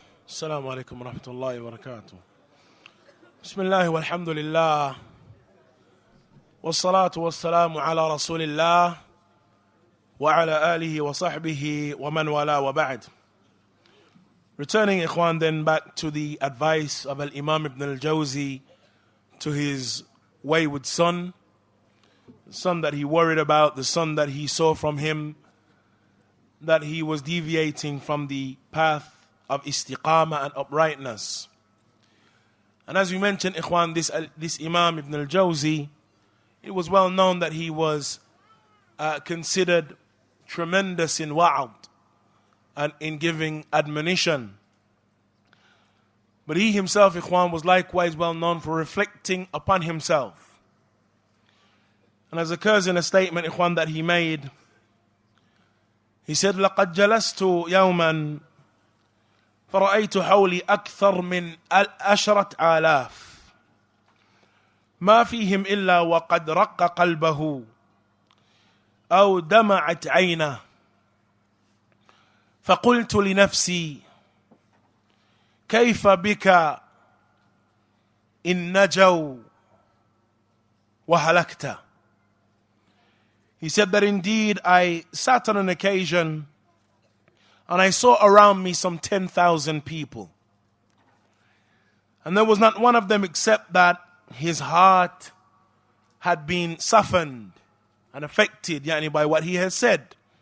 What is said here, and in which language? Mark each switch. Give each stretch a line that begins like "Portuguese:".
Arabic: السلام عليكم ورحمة الله وبركاته. بسم الله والحمد لله والصلاة والسلام على رسول الله وعلى آله وصحبه ومن والاه وبعد.
English: Returning Ikhwan then back to the advice of Imam Ibnul-Jawzee to his wayward son, the son that he worried about, the son that he saw from him that he was deviating from the path of istiqamah and uprightness. And as we mentioned, Ikhwan, this Imam Ibnul-Jawzee, it was well known that he was considered tremendous in wa'ad and in giving admonition. But he himself, Ikhwan, was likewise well known for reflecting upon himself. And as occurs in a statement, Ikhwan, that he made, he said,
Arabic: لَقَدْ جَلَسْتُ يَوْمًا فرأيت حولي أكثر من 10,000 ما فيهم إلا وقد رق قلبه أو دمعت عينه فقلت لنفسي كيف بك إن نجوا وهلكت.
English: He said that indeed I sat on an occasion and I saw around me some 10,000 people. And there was not one of them except that his heart had been softened and affected by what he has said.